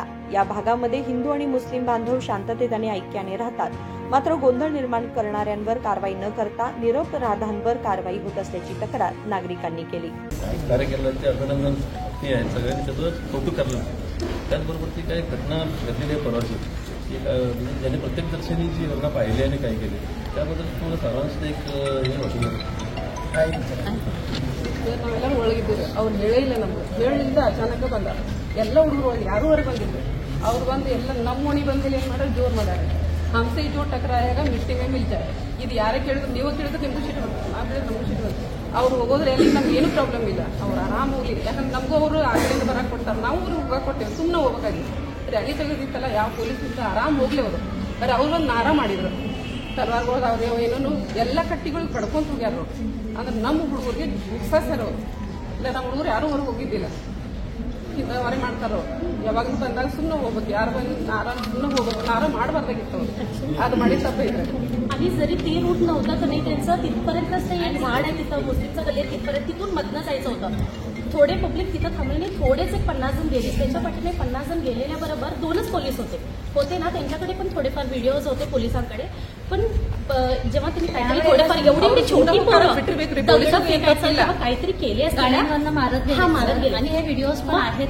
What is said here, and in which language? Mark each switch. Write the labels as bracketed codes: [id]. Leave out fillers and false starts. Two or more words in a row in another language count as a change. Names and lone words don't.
[mr] या भागामध्ये हिंदू आणि मुस्लिम बांधव शांततेत आणि ऐक्याने राहतात, मात्र गोंधळ निर्माण करणाऱ्यांवर कारवाई न करता निरपराधांवर कारवाई होत असल्याची तक्रार नागरिकांनी केली। अभिनंदन ते आहे, सगळ्यांनी त्याचं कौतुक करलं। त्याचबरोबर ती काही घटना घडलेली आहे परवाची, की ज्यांनी प्रत्यक्षदर्शनी जी घटना पाहिली आणि काय केली त्याबद्दल थोडं ಸಾರಾಂಶ एक हे होतं। [kn] ನಾವೆಲ್ಲರೂ ಒಳಗಿದ್ದೀವಿ, ಅವ್ರು ಹೇಳೇ ಇಲ್ಲ, ನಮ್ಗೆ ಹೇಳಿಲ್ದ ಅಚಾನಕ ಬಂದ ಎಲ್ಲ ಹುಡುಗರು ಯಾರು ಹೊರಗೆ ಬಂದಿದ್ರು, ಅವ್ರು ಬಂದು ಎಲ್ಲ ನಮ್ಮ ಮನೆ ಬಂದಿಲ್ಲ, ಏನು ಮಾಡೋದು ಜೋರು ಮಾಡ್ಯಾರ। [hi] हमसे जो टकराएगा मिट्टी में मिल जाए, [kn] ಇದು ಯಾರೇ ಕೇಳಿದ್ರು ನೀವು ಕೇಳಿದ್ರೆ ನಿಮಗೂ ಸಿಟ್ಟು ಬರ್ತದೆ, ನಾವು ಹೇಳಿದ್ರೆ ನಮಗೂ ಸಿಟ್ಟು ಬರ್ತದೆ। ಅವ್ರು ಹೋಗೋದ್ರೆ ಎಲ್ಲಿ ನಮ್ಗೆ ಏನು ಪ್ರಾಬ್ಲಮ್ ಇಲ್ಲ, ಅವ್ರು ಆರಾಮ ಹೋಗ್ಲಿ, ಯಾಕಂದ್ರೆ ನಮಗೂ ಅವರು ಆ ಕಡೆಯಿಂದ ಬರಕ್ಕೆ ಕೊಡ್ತಾರೆ, ನಾವು ಅವ್ರಿಗೆ ಹೋಗಕ್ಕೆ ಕೊಡ್ತೇವೆ, ಸುಮ್ಮನೆ ಹೋಗ್ಬೇಕಾಗಿತ್ತು। ರ್ಯಾಲಿ ತೆಗೆದಿತ್ತಲ್ಲ ಯಾವ ಪೊಲೀಸರಿಂದ ಆರಾಮ ಹೋಗ್ಲಿ ಅವರು, ಬರೀ ಅವ್ರು ಒಂದು ನಾರ ಮಾಡಿದ್ರು, ತಲವಾರ್ಗಳು ಅವ್ರು ಏನೋ ಎಲ್ಲ ಕಟ್ಟಿಗಳಿಗೆ ಕಡ್ಕೊಂತ ಹೋಗ್ಯಾರ। ಅಂದ್ರೆ ನಮ್ಮ ಹುಡುಗರಿಗೆ ವಿಶ್ವಾಸರು ಅವರು ಇಲ್ಲ, ನಮ್ಮ ಹುಡುಗರು ಯಾರು ಹೊರಗೆ ಹೋಗಿದ್ದಿಲ್ಲ, ಹೊರೆ ಮಾಡ್ತಾರೋ ಯಾವಾಗ ಬಂದಾಗ ಸುಮ್ಮನೆ ಹೋಗ್ಬೇಕು, ಯಾರು ಬಂದು [mr] नारा सुद्धा होतं, [kn] नारा ಮಾಡಬಾರ್ದಾಗಿತ್ತು, ಅದು ಮಾಡಿ तप्पे [mr] आणि जरी ते रूट नव्हता तर नाही त्यांचं तिथपर्यंतच ते एक झाड आहे तिथं मुस्लिमचं गल्ली तिथपर्यंत तिथून मधनं जायचं होतं। थोडे पब्लिक तिथं थांबले नाही, थोडेच एक 50 जण गेले, त्याच्या पाठीने 50 जण गेलेल्याबरोबर 2च पोलीस होते ना, त्यांच्याकडे पण थोडेफार व्हिडिओज होते पोलिसांकडे, पण जेव्हा त्यांनी काहीतरी थोडेफार एवढी छोटी पोरं काहीतरी केले असताना मारत गेले आणि हे व्हिडिओज पण आहेत।